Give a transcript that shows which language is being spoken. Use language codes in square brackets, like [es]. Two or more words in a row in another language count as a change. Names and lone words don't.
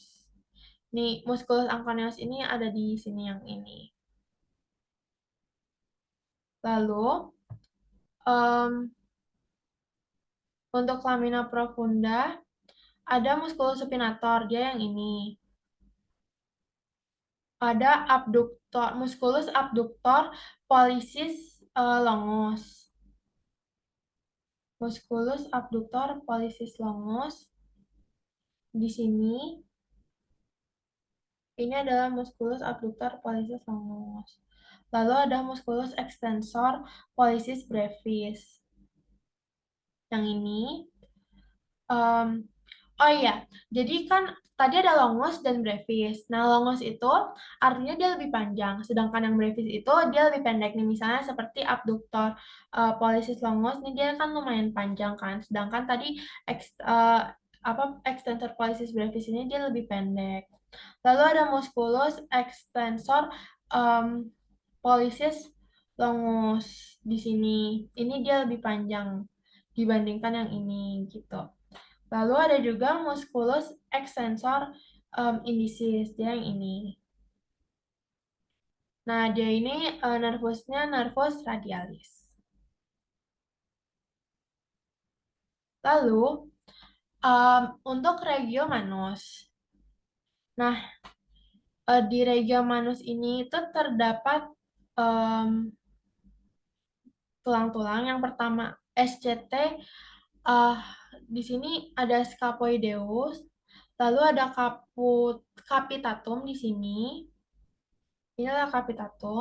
[id] Nih, [la] musculus anconeus [id] ini ada di sini yang ini. Lalu, em, untuk [la] lamina profunda, [id] ada [la] musculus supinator, [id] dia yang ini. Ada abduktor, [la] musculus abduktor pollicis longus. Musculus abduktor pollicis longus. [id] Di sini, ini adalah [la] musculus abduktor pollicis longus. [id] Lalu ada [la] musculus extensor pollicis brevis. [id] Yang ini. Em, oh iya, jadi kan tadi ada longus dan brevis. Nah, longus itu artinya dia lebih panjang, sedangkan yang brevis itu dia lebih pendek nih. Misalnya seperti [la] abduktor pollicis longus, [id] nih dia kan lumayan panjang kan. Sedangkan tadi apa [la] extensor pollicis brevis [id] ini dia lebih pendek. Lalu ada [la] musculus extensor em, pollicis longus [id] di sini. Ini dia lebih panjang dibandingkan yang ini gitu. Lalu ada juga [la] musculus extensor indicis, [id] dia yang ini. Nah, dia ini nervusnya [la] nervus radialis. [id] Lalu, untuk [la] regio manus. [id] Nah, di [la] regio manus [id] ini itu terdapat em, tulang-tulang. Yang pertama, SCT. eh di sini ada scapoideus. Lalu ada capitatum di sini. Ini adalah capitatum.